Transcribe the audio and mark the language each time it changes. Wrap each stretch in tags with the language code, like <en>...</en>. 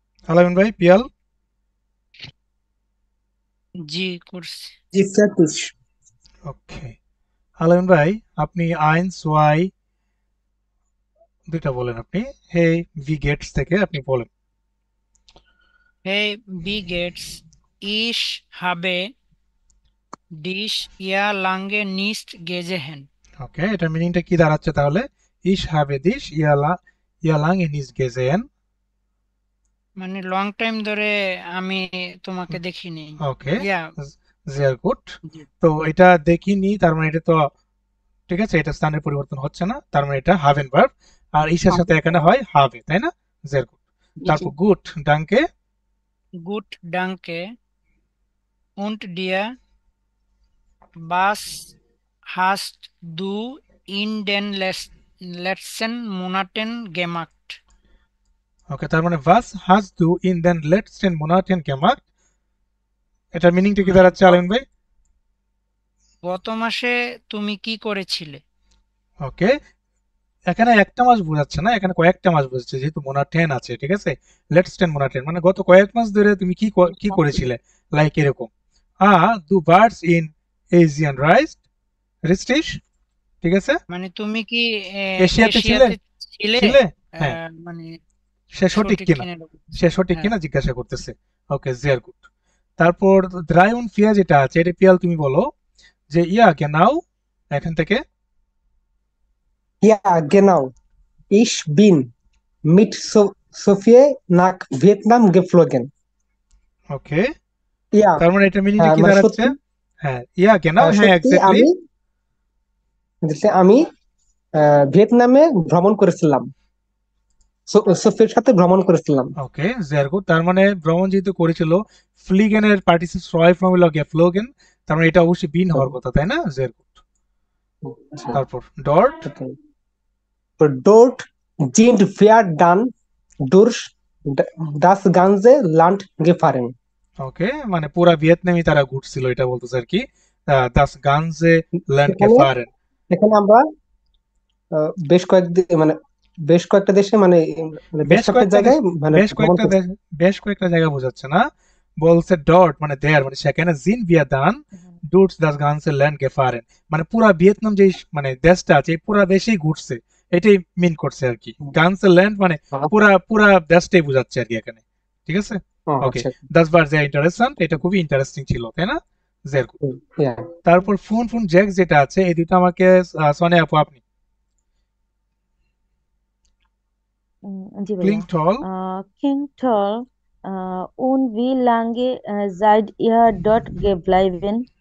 <bn>আলামিন ভাই, পিয়াল? জি করছি। জি প্র্যাকটিস। ওকে, আলামিন ভাই আপনি আইনস ওয়াই দুইটা বলেন আপনি, হে ভি গেটস থেকে আপনি বলেন।</bn> <de>Hey, wie geht's? Ich habe dich ja lange nicht gesehen.</de> <bn>ওকে, এটার মিনিংটা কি দাঁড়াচ্ছে তাহলে? ইশ হাবে দিস ইয়ালাং ইনিস গেজেন। মানে লং টাইম ধরে আমি তোমাকে দেখিনি। ওকে, ইয়া জিয়ার গুড। জি তো এটা দেখিনি, তার মানে এটা তো ঠিক আছে, এটা স্থানের পরিবর্তন হচ্ছে না, তার মানে এটা হাভেন ভার্ব, আর ইশার সাথে এখানে হয় হবে, তাই না? জিয়ার গুড। জি তারপর good ডাঙ্কে,</bn> <de>gut danke und dir was hast du in den letzten Monaten gemacht?</de> <bn>ওকে, তার মানে ভাস হাজ দু ইন দেন লেটস্টেন মোনাটেন গেমাক্ট, এটার মিনিংটা কি মানে দাঁড়াচ্ছে আলামিন ভাই? গত মাসে তুমি কি করেছিলে? ওকে, এখানে একটা মাস বোঝাচ্ছে না, এখানে কয়েকটা মাস বোঝাচ্ছে, যেহেতু মোনাটেন আছে, ঠিক আছে? লেটস টেন মোনাটেন মানে গত কয়েক মাস ধরে তুমি কি করেছিলে, লাইক এরকম। দু বার্ডস ইন এজিয়ান রাইস রিস্টিশ, ঠিক আছে? মানে তুমি কি এশিয়াতে ছিলে এশিয়াতে ছিলে? ছিলে হ্যাঁ, মানে সে সঠিক সঠিক কিনা, কিনা এরকম। সে সঠিক হ্যাঁ কিনা জিজ্ঞাসা করতেছে। ওকে, জিয়ার গুড। তারপর দ্রায়ুন ফিয়া যেটা আছে, এটা পিয়াল তুমি বলো যে ইয়া নাও এখান থেকে।</bn> <de>Ja, genau. Ich bin mit Sophie nach Vietnam geflogen.</de> <bn>ওকে,</bn> <de>Ja,</de> <bn>তার মানে এটা মিনিংটা কি মানে দাঁড়াচ্ছে? সত্যি, হ্যাঁ, ইয়া নাও, হ্যাঁ সত্যি এক্স্যাক্টলি। আমি ভিয়েতনামে ভ্রমণ করেছিলাম, সোফির সাথে ভ্রমণ করেছিলাম।</bn> <de>ওকে, sehr gut।</de> <bn>তার মানে ভ্রমণ যেহেতু করেছিল, ফ্লিগেনের পার্টিসিপ ফ্রয় ফর্ম হলো geflogen, তার মানে এটা অবশ্যই বিন হওয়ার কথা, তাই না?</bn> <de>sehr gut।</de> <bn>তারপর ডট,</bn> <de>তো dort sind wir dann durch das ganze Land gefahren.</de> <bn>ওকে, মানে পুরা ভিয়েতনামই তারা ঘুরছিল, এটা বলতেছে আর কি,</bn> <de>das ganze Land</de> <bn>এখানে</bn> <de>gefahren।</de> <bn>এখানে আমরা বেশ মানে বেশ কয়েকটা দেশে মানে বেশ বেশ কয়েকটা কয়েকটা দেশ, জায়গায় মানে বেশ ভ্রমণ কয়েকটা করছি। দেশ, বেশ কয়েকটা জায়গা বোঝাচ্ছে না, বলছে ডট মানে দেয়ার, মানে সেখানে জিন ভিয়া দান ডুটস দাস গানসে ল্যান্ড গেফারেন, মানে পুরা ভিয়েতনাম যে মানে দেশটা আছে, এই পুরা দেশেই ঘুরছে, এটাই মিন করছে আর কি। গানসে ল্যান্ড মানে পুরা পুরা দেশটাই বোঝাচ্ছে আর কি এখানে, ঠিক আছে? ওকে, আচ্ছা, দাস বার যে ইন্টারেস্টিং, এটা খুবই ইন্টারেস্টিং ছিল, তাই না? জের গুড।</bn> <en>yeah.</en> <bn>তারপর ফোন ফোন জ্যাক্স যেটা আছে, এই দুটো আমাকে সোনিয়া আপু আপনি। জি ক্লিং ভাইয়া টল,</bn> <de>King Toll und wie lange seid ihr dort geblieben?</de>